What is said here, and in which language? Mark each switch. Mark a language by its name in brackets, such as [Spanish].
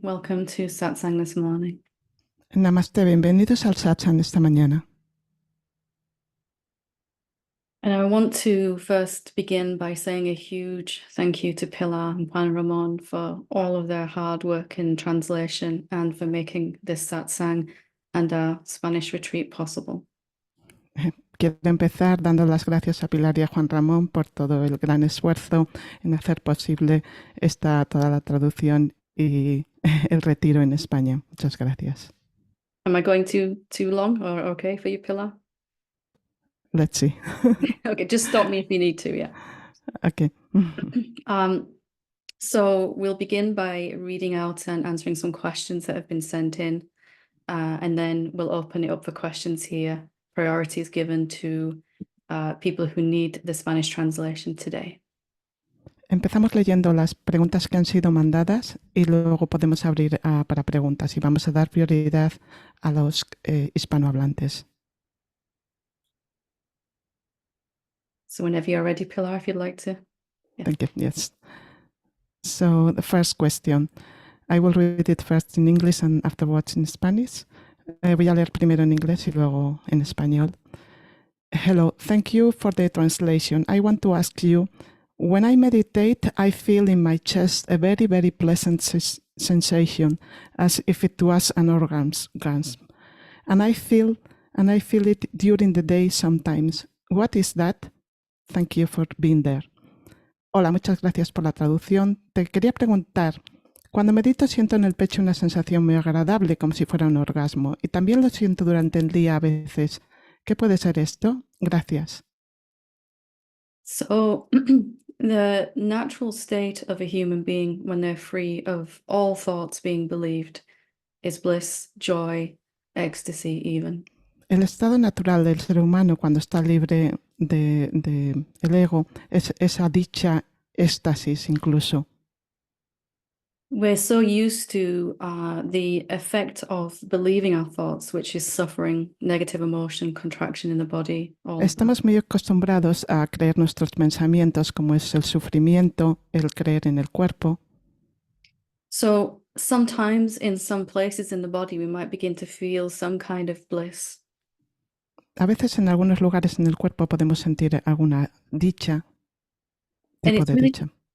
[English] Welcome to Satsang this morning. [Spanish] Namaste, bienvenidos al Satsang esta mañana. [English] And I want to first begin by saying a huge thank you to Pilar and Juan Ramon for all of their hard work in translation and for making this Satsang and our Spanish retreat possible. [Spanish] Quiero empezar dando las gracias a Pilar y a Juan Ramón por todo el gran esfuerzo en hacer posible toda la traducción y el retiro en España. Muchas gracias. [English] Am I going too long or okay for you, Pilar? Let's see. Okay, just stop me if you need to, yeah. Okay. So we'll begin by reading out and answering some questions that have been sent in, and then we'll open it up for questions here. Priorities given to people who need the Spanish translation today. [Spanish] Empezamos leyendo las preguntas que han sido mandadas y luego podemos abrir para preguntas y vamos a dar prioridad a los hispanohablantes. [English] So whenever you're ready, Pilar, if you'd like to. Yeah. Thank you. Yes. So the first question, I will read it first in English and afterwards in Spanish. [Spanish] Voy a leer primero en inglés y luego en español. [English] Hello, thank you for the translation. I want to ask you, when I meditate, I feel in my chest a very, very pleasant sensation, as if it was an orgasm. And I feel it during the day sometimes. What is that? Thank you for being there. [Spanish] Hola, muchas gracias por la traducción. Te quería preguntar, cuando medito siento en el pecho una sensación muy agradable, como si fuera un orgasmo, y también lo siento durante el día a veces. ¿Qué puede ser esto? Gracias. [English] So the natural state of a human being when they're free of all thoughts being believed is bliss, joy, ecstasy even. [Spanish] El estado natural del ser humano cuando está libre de el ego es esa dicha, éxtasis incluso. [English] We're so used to the effect of believing our thoughts, which is suffering, negative emotion, contraction in the body. [Spanish] Estamos muy acostumbrados a creer nuestros pensamientos, como es el sufrimiento, el creer en el cuerpo. [English] So sometimes in some places in the body we might begin to feel some kind of bliss. [Spanish] A veces en algunos lugares en el cuerpo podemos sentir alguna dicha, tipo de dicha.